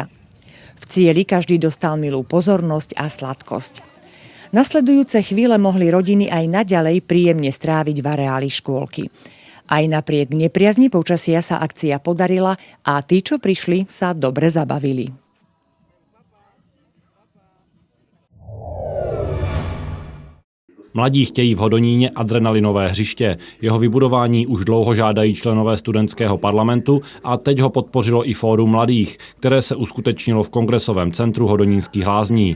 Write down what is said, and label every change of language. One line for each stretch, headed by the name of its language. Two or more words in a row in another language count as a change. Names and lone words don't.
Slovak: V cieli každý dostal milú pozornosť a sladkosť. Nasledujúce chvíle mohli rodiny aj naďalej príjemne stráviť v areáli škôlky. Aj napriek nepriazni počasia sa akcia podarila a tí, čo prišli, sa dobre zabavili.
Czech: Mladí chtějí v Hodoníně adrenalinové hřiště. Jeho vybudování už dlouho žádají členové studentského parlamentu a teď ho podpořilo i Fórum mladých, které se uskutečnilo v Kongresovém centru Hodonínských lázní.